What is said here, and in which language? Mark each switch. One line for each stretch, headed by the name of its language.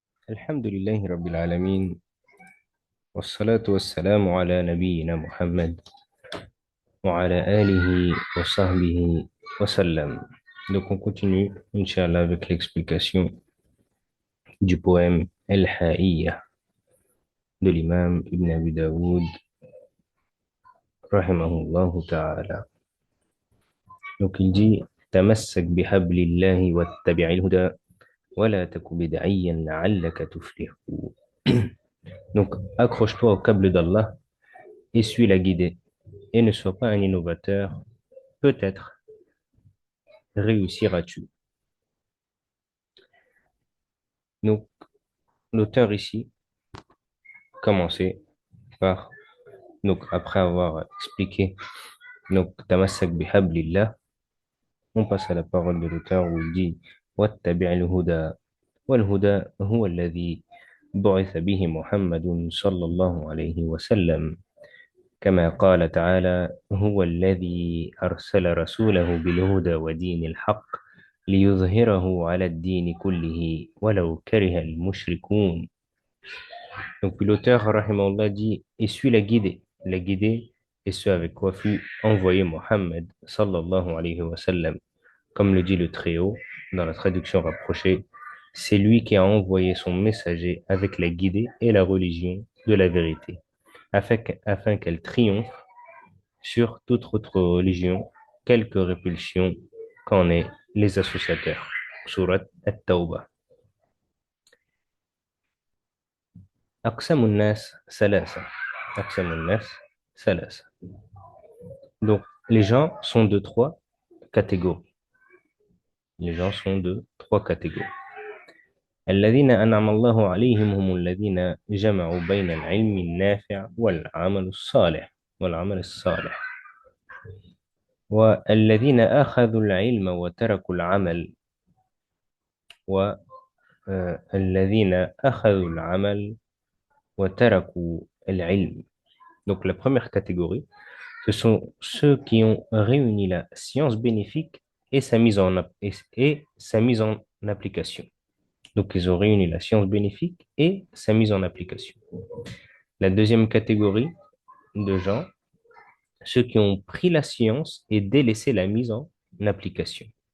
Arabic: الحمد لله رب العالمين والصلاة والسلام على نبينا محمد وعلى آله وصحبه وسلم.
French: Donc on continue, Inch'Allah, avec l'explication du poème El-Ha'iyya de l'imam Ibn Abi Daoud, rahimahullah ta'ala. Donc il dit
Arabic: تمسك بحبل الله واتبع الهدى ولا تك بدعيا لعلك تفلح.
French: Donc accroche-toi au câble d'Allah et suis la guidée et ne sois pas un innovateur, peut-être réussiras-tu. Donc, l'auteur ici commençait par, donc après avoir expliqué, donc
Arabic: tamassak bihablillah,
French: on passe à la parole de l'auteur où il dit
Arabic: واتبع الهدى والهدى هو الذي بعث به محمد صلى الله عليه وسلم كما قال تعالى هو الذي أرسل رسوله بالهدى ودين الحق ليظهره على الدين كله ولو كره المشركون.
French: Donc, puis l'auteur, rahimahullah, dit, et suis la guidée, et ce avec quoi fut envoyé Mohammed, sallallahu alayhi wa sallam. Comme le dit le Très-Haut, dans la traduction rapprochée, c'est lui qui a envoyé son messager avec la guidée et la religion de la vérité, afin qu'elle triomphe sur toute autre religion, quelque répulsion qu'en aient les associateurs. Surat At-Tawbah.
Arabic: أقسام الناس ثلاثة. أقسام الناس ثلاثة.
French: Donc, les gens sont de trois catégories. Les gens sont de trois catégories.
Arabic: الذين أنعم الله عليهم هم الذين جمعوا بين العلم النافع والعمل الصالح والذين أخذوا العلم وتركوا العمل والذين أخذوا العمل وتركوا العلم.
French: Donc la première catégorie, ce sont ceux qui ont réuni la science bénéfique et sa mise en application. Donc, ils ont réuni la science bénéfique et sa mise en application. La deuxième catégorie de gens, ceux qui ont pris la science et délaissé la mise en application.